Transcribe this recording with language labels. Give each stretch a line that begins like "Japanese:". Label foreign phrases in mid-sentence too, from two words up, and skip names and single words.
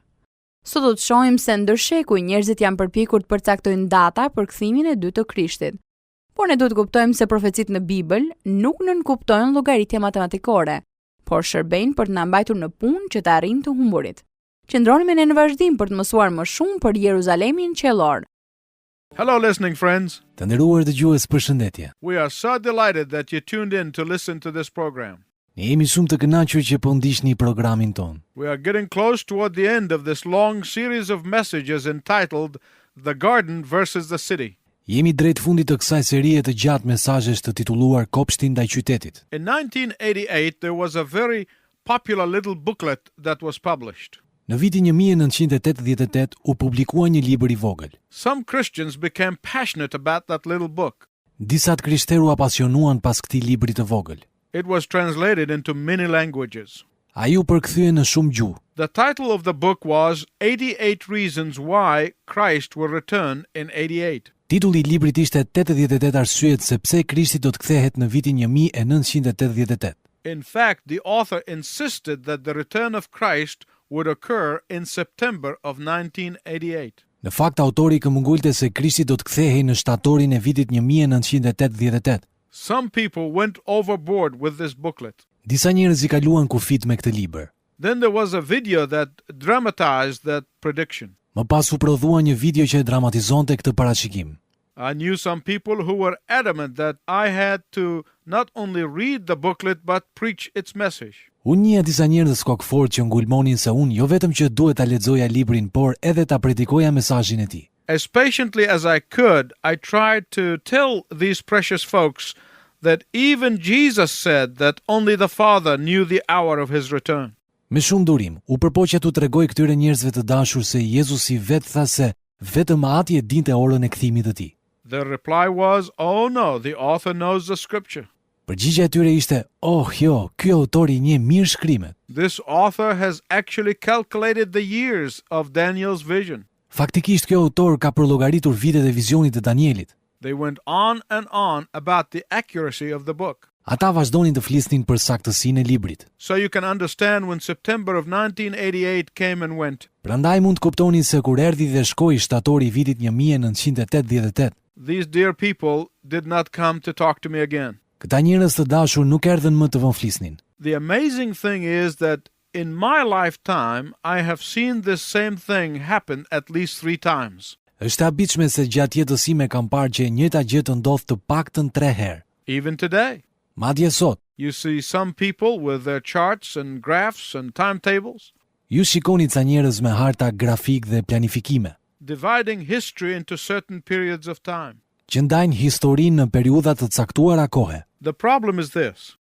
Albanian: Sot do të shohim se ndërshekuj njerëzit janë përpjekur të përcaktojnë data për kthimin e dytë të Krishtit. Por ne duhet të kuptojmë se profecitë në Bibël nuk nënkuptojnë llogaritje matematikore, por shërbejnë për të na mbajtur në punë që të arrijmë të humburit. Qëndroni me ne në vazhdim për të mësuar më shumë për Jeruzalemin qiellor.
English: Hello, listening friends.
Albanian: Të nderuar dëgjues, përshëndetje.
English: We are so delighted that you tuned in to listen to this program.
Albanian: Ne jemi shumë të kënaqur që po ndiqni programin ton.
English: We are getting close toward the end of this long series of messages entitled The Garden versus the City.
Albanian: Jemi drejt fundit të kësaj serie të gjatë mesazhesh të titulluar Kopshti ndaj qytetit.
English: In 1988 there was a very popular little booklet that was published.
Albanian: Në vitin 1988 u publikua një libër i vogël.
English: Some Christians became passionate about that little book.
Albanian: Disa të krishterë u apasionuan pas këtij libri të vogël.
English: It was translated into many languages.
Albanian: Ai u përkthye në shumë gjuhë.
English: The title of the book was 88 Reasons Why Christ Will Return in 88.
Albanian: Titulli i librit ishte 88 arsyet se pse Krishti do të kthehet në vitin 1988.
English: In fact, the author insisted that the return of Christ would occur in September of 1988.
Albanian: Në fakt, autori këmbëngulte se Krishti do të kthehej në shtatorin e vitit 1988.
English: Some people went overboard with this booklet.
Albanian: Disa njerëz i kaluan kufit me këtë libër.
English: Then there was a video that dramatized that prediction.
Albanian: Më pas u prodhua një video që e dramatizonte këtë parashikim.
English: I knew some people who were adamant that I had to not only read the booklet but preach its message.
Albanian: Unë njeh disa njerëz kokëfort që ngulmonin se unë jo vetëm që duhet ta lexoja librin, por edhe ta predikoja mesazhin e tij.
English: As patiently as I could, I tried to tell these precious folks that even Jesus said that only the Father knew the hour of his return.
Albanian: Me shumë durim, u përpoqja t'u tregoj këtyre njerëzve të dashur se Jezusi vetë tha se vetëm Ati e dinte orën e kthimit të tij.
English: The reply was, "Oh no, the author knows the scripture."
Albanian: Përgjigjja e tyre ishte, "Oh, jo, ky autor i njeh mirë shkrimet."
English: This author has actually calculated the years of Daniel's vision.
Albanian: Faktikisht ky autor ka përllogaritur vitet e vizionit të Danielit.
English: They went on and on about the accuracy of the book.
Albanian: Ata vazhdonin të flisnin për saktësinë e librit.
English: So you can understand when September of 1988 came and went.
Albanian: Prandaj mund të kuptoni se kur erdhi dhe shkoi shtatori i vitit 1988.
English: These dear people did not come to talk to me again.
Albanian: Këta njerëz të dashur nuk erdhën më të vonflisnin.
English: The amazing thing is that in my lifetime I have seen this same thing happen at least 3 times.
Albanian: Është e habitshme se gjatë jetës sime kam parë që e njëjta gjë të ndodh të paktën 3 herë.
English: Even today.
Albanian: Madje sot,
English: You see some people with their charts and graphs and timetables
Albanian: ju shikoni ca njerëz me harta grafik dhe planifikime,
English: dividing history into certain periods of time.
Albanian: që ndajnë historinë në periudha të caktuara kohe.
English: The problem is this.